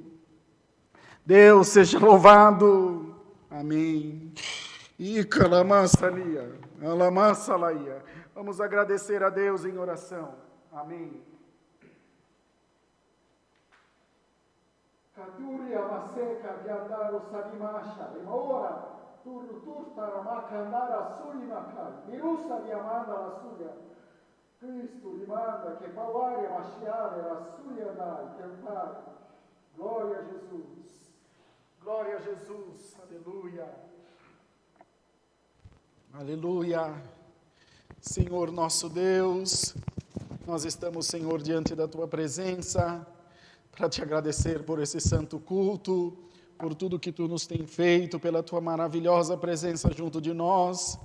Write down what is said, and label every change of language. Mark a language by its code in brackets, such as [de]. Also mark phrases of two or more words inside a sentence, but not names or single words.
[pt] Deus seja louvado. Amém. E calamassalia, alamassalaia. Vamos agradecer a Deus em oração. Amém. Caturia maseca de andar o salimacha, ora. Turta macandara sulimaka, virusa di amanda la suya. Cristo lhe manda que pauare machiare la suya dai, que Pai. Glória a Jesus. Glória a Jesus. Aleluia. Aleluia. Senhor nosso Deus, nós estamos, Senhor, diante da tua presença para te agradecer por esse santo culto, por tudo que tu nos tem feito, pela tua maravilhosa presença junto de nós.